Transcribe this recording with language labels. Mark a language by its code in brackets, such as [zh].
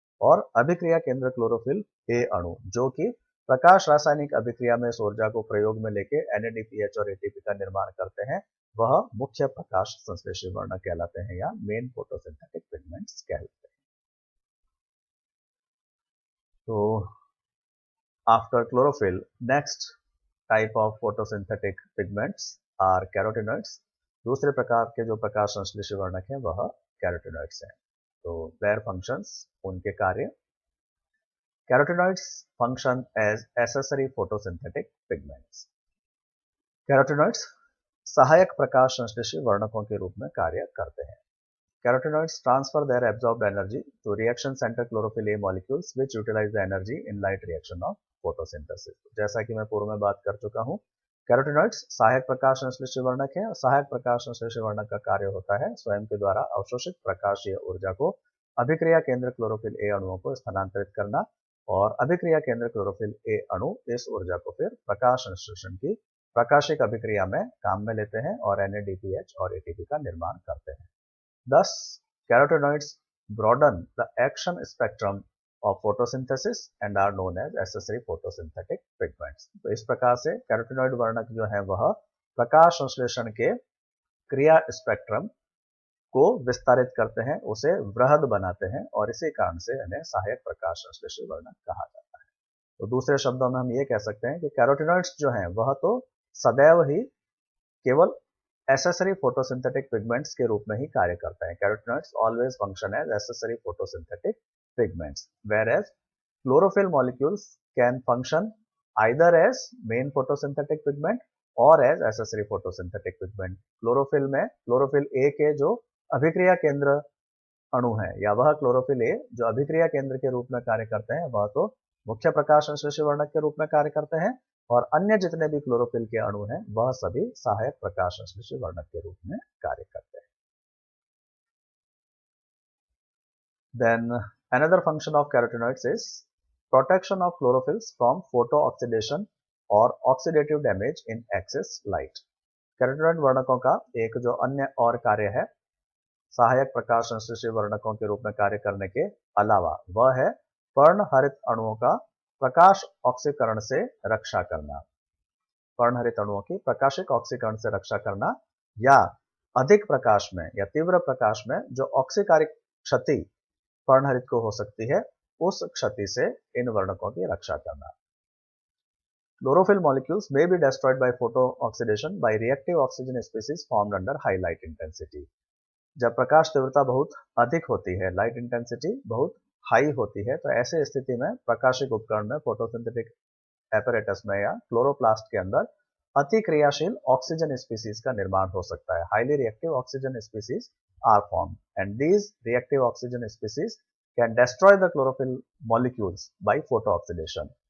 [hi] और अभिक्रिया केंद्र क्लोरोफिल ए अणु जो कि प्रकाश रासायनिक अभिक्रिया में इस ऊर्जा को प्रयोग में लेके NADPH और ATP का निर्माण करते हैं, वह मुख्य प्रकाश संश्लेषी वर्णक कहलाते हैं या [en] main photosynthetic pigments [hi] कहलाते हैं। तो [en] after chlorophyll, next type of photosynthetic pigments are carotenoids. [hi] दूसरे प्रकार के जो प्रकाश संश्लेषी वर्णक हैं वह कैरोटिनॉइड्स हैं। तो [en] their functions, [hi] उनके कार्य। [en] Carotenoids function as accessory photosynthetic pigments. [hi] Carotenoids सहायक प्रकाश संश्लेषी वर्णकों के रूप में कार्य करते हैं। [en] Carotenoids transfer their absorbed energy to reaction center chlorophyll A molecules which utilize the energy in light reaction of photosynthesis. [hi] जैसा कि मैं पूर्व में बात कर चुका हूँ, कैरोटिनॉइड्स सहायक प्रकाश संश्लेषी वर्णक है और सहायक प्रकाश संश्लेषी वर्णक का कार्य होता है स्वयं के द्वारा अवशोषित प्रकाशीय ऊर्जा को अभिक्रिया केंद्र क्लोरोफिल ए अणुओं को स्थानांतरित करना, और अभिक्रिया केंद्र क्लोरोफिल ए अणु इस ऊर्जा को फिर प्रकाश संश्लेषण की प्रकाशिक अभिक्रिया में काम में लेते हैं और NADPH और ATP का निर्माण करते हैं। [en] Thus, carotenoids broaden the action spectrum of photosynthesis and are known as accessory photosynthetic pigments. [hi] तो इस प्रकार से कैरोटिनॉइड वर्णक जो है वह प्रकाश संश्लेषण के क्रिया स्पेक्ट्रम को विस्तारित करते हैं, उसे वृहद बनाते हैं और इसी कारण से इन्हें सहायक प्रकाश संश्लेषी वर्णक कहा जाता है। तो दूसरे शब्दों में हम ये कह सकते हैं कि कैरोटिनॉइड्स जो हैं वह तो सदैव ही केवल [en] accessory photosynthetic pigments [hi] के रूप में ही कार्य करते हैं। [en] Carotenoids always function as accessory photosynthetic pigments, whereas chlorophyll molecules can function either as main photosynthetic pigment or as accessory photosynthetic pigment. [hi] Chlorophyll में क्लोरोफिल ए के जो अभिक्रिया केंद्र अणु है या वह क्लोरोफिल ए जो अभिक्रिया केंद्र के रूप में कार्य करते हैं वह तो मुख्य प्रकाश संश्लेषी वर्णक के रूप में कार्य करते हैं, और अन्य जितने भी क्लोरोफिल के अणु हैं वह सभी सहायक प्रकाश संश्लेषी वर्णक के रूप में कार्य करते हैं। [en] Then another function of carotenoids is protection of chlorophylls from photo-oxidation or oxidative damage in excess light. [hi] Carotenoid वर्णकों का एक जो अन्य और कार्य है सहायक प्रकाश संश्लेषी वर्णकों के रूप में कार्य करने के अलावा, वह है पर्णहरित अणुओं का प्रकाश ऑक्सीकरण से रक्षा करना। पर्णहरित अणुओं की प्रकाशिक ऑक्सीकरण से रक्षा करना या अधिक प्रकाश में या तीव्र प्रकाश में जो ऑक्सीकारिक क्षति पर्णहरित को हो सकती है उस क्षति से इन वर्णकों की रक्षा करना। [en] Chlorophyll molecules may be destroyed by photo-oxidation by reactive oxygen species formed under high light intensity. [hi] जब प्रकाश तीव्रता बहुत अधिक होती है, [en] light intensity [hi] बहुत [en] high [hi] होती है, तो ऐसे स्थिति में प्रकाशिक उपकरण में [en] photosynthetic apparatus [hi] में या क्लोरोप्लास्ट के अंदर अतिक्रियाशील ऑक्सीजन स्पीसीज का निर्माण हो सकता है। [en] Highly reactive oxygen species are form and these reactive oxygen species can destroy the chlorophyll molecules by photo oxidation.